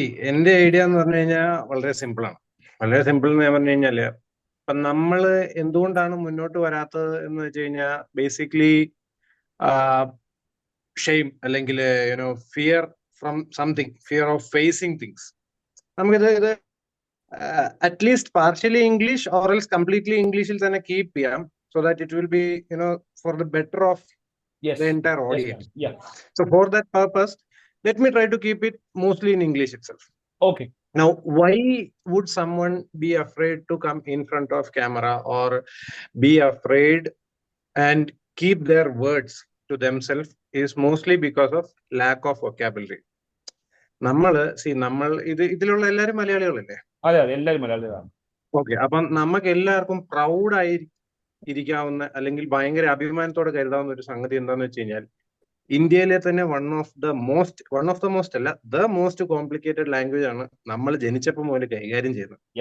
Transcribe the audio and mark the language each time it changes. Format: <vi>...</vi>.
<ml>എന്റെ ഐഡിയ എന്ന് പറഞ്ഞു കഴിഞ്ഞാൽ വളരെ സിമ്പിൾ ആണ്. വളരെ സിമ്പിൾ എന്ന് ഞാൻ പറഞ്ഞു കഴിഞ്ഞാല്, ഇപ്പൊ നമ്മള് എന്തുകൊണ്ടാണ് മുന്നോട്ട് വരാത്തത് എന്ന് വെച്ച് കഴിഞ്ഞാൽ, ബേസിക്കലി ഷെയിം അല്ലെങ്കിൽ</ml> <en>Fear from something, fear of facing things.</en> <ml>നമുക്കിത്</ml> <en>at least partially English or else completely ഇംഗ്ലീഷിൽ</en> <ml>തന്നെ</ml> <en>Keep ചെയ്യാം, so that it will be for the better of the entire audience. So for that purpose, let me try to keep it mostly in English itself. Okay. Now, why would someone be afraid to come in front of camera or be afraid and keep their words to themselves is mostly because of lack of vocabulary.</en> <ml>നമ്മൾ ഇതിലുള്ള എല്ലാവരും മലയാളികളല്ലേ? അതെ, എല്ലാവരും മലയാളികളാണ്. Okay, അപ്പം നമുക്ക് എല്ലാവർക്കും പ്രൗഡായി ഇരിക്കാവുന്ന അല്ലെങ്കിൽ ഭയങ്കര അഭിമാനത്തോടെ കരുതാവുന്ന ഒരു സംഗതി എന്താന്ന് വെച്ച് കഴിഞ്ഞാൽ, ഇന്ത്യയിലെ തന്നെ</ml> <en>one of the most</en> <ml>അല്ല, ദ മോസ്റ്റ് കോംപ്ലിക്കേറ്റഡ് ലാംഗ്വേജ് ആണ് നമ്മൾ ജനിച്ചപ്പോൾ മുതൽ കൈകാര്യം ചെയ്യുന്നത്.</ml>